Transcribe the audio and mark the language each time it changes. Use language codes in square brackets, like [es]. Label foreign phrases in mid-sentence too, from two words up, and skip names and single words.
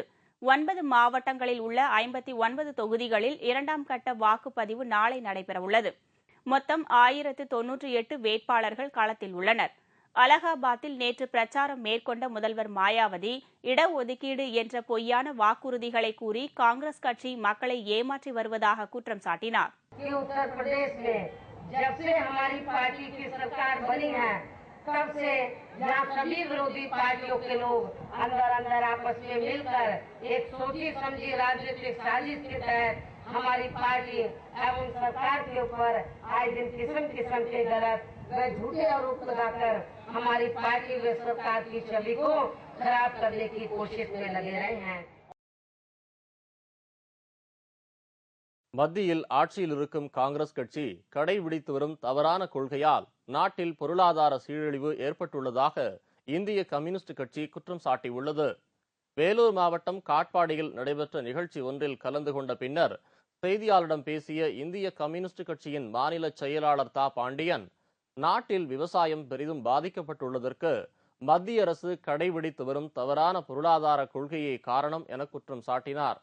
[ta] 9 மாவட்டங்களில் உள்ள 59 தொகுதிகளில் 2ஆம் கட்ட வாக்குப்பதிவு நாளை நடைபெறவுள்ளது. மொத்தம் 1098 வேட்பாளர்கள் களத்தில் உள்ளனர். அலகாபாத்தில் நேற்று பிரச்சாரம் மேற்கொண்ட முதல்வர் மாயாவதி இடஒதுக்கீடு என்ற பொய்யான வாக்குறுதிகளை கூறி காங்கிரஸ் கட்சி மக்களை ஏமாற்றி வருவதாக குற்றம் சாட்டினார். [hi] उत्तर प्रदेश में जब से हमारी पार्टी की सरकार बनी है तब से यहाँ सभी विरोधी पार्टियों के लोग अंदर अंदर आपस में मिलकर एक सोची समझी राजनीतिक साजिश के तहत हमारी पार्टी एवं सरकार के ऊपर आए दिन किस्म किस्म के गलत व झूठे आरोप लगाकर हमारी पार्टी व सरकार की छवि को खराब करने की कोशिश में लगे रहे हैं. [ta] மத்தியில் ஆட்சியில் இருக்கும் காங்கிரஸ் கட்சி கடைபிடித்து வரும் தவறான கொள்கையால் நாட்டில் பொருளாதார சீரழிவு ஏற்பட்டுள்ளதாக இந்திய கம்யூனிஸ்ட் கட்சி குற்றம் சாட்டியுள்ளது. வேலூர் மாவட்டம் காட்பாடியில் நடைபெற்ற நிகழ்ச்சி ஒன்றில் கலந்து கொண்ட பின்னர் செய்தியாளரிடம் பேசிய இந்திய கம்யூனிஸ்ட் கட்சியின் மாநில செயலாளர் தா பாண்டியன், நாட்டில் விவசாயம் பெரிதும் பாதிக்கப்பட்டுள்ளதற்கு மத்திய அரசு கடைபிடித்து வரும் தவறான பொருளாதார கொள்கையே காரணம் என குற்றம் சாட்டினார்.